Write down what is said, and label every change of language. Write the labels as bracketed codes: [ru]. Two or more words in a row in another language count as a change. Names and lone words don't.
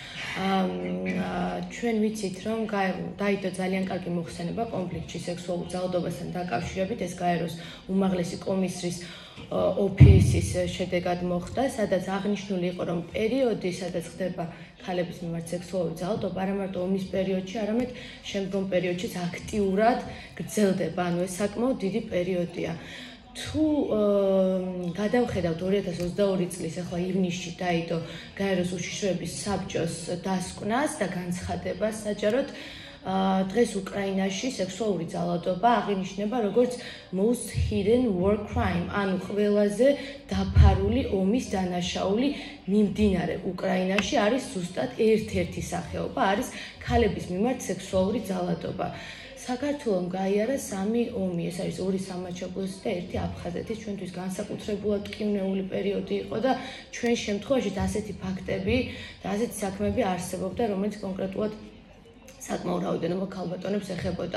[ka] ჩვენ ვიცით, რომ დაიდო ძალიან კარგი მოხსენება კონფლიქტში სექსუალურ ძალადობასთან დაკავშირებით, ეს გაეროს უმაღლესი კომისრის ოფისის შედეგად მოხდა, სადაც აღნიშნული იყო, რომ პერიოდი, სადაც ხდება ქალების მიმართ სექსუალური ძალადობა, არა მარტო ომის პერიოდში, არამედ შემდგომ პერიოდშიც აქტიურად გრძელდება, ანუ ეს საკმაოდ დიდი პერიოდია. თუ გადავხედავთ 2022 წლის ახლა ივნისში დაიდო გაეროს უშიშროების საბჭოს დასკვნას და განცხადებას საჯაროდ დღეს უკრაინაში სექსუალური ძალადობა აღინიშნება როგორც [en] most hidden war crime, [ka] ანუ ყველაზე დაფარული ომის დანაშაული მიმდინარე უკრაინაში არის ზუსტად ერთ-ერთი სახეობა, არის ქალების მიმართ სექსუალური ძალადობა. საქართველომ გაიარა 3 ომი, ეს არის 2 სამაჩაბლოსი და 1 აფხაზეთის, ჩვენთვის განსაკუთრებულად ტკივნეული პერიოდი იყო და ჩვენ შემთხვევაში ასეთი ფაქტები და ასეთი საქმეები არსებობდა, რომელიც კონკრეტულად საკმაოდ რაოდენობა ქალბატონებს ეხებოდა.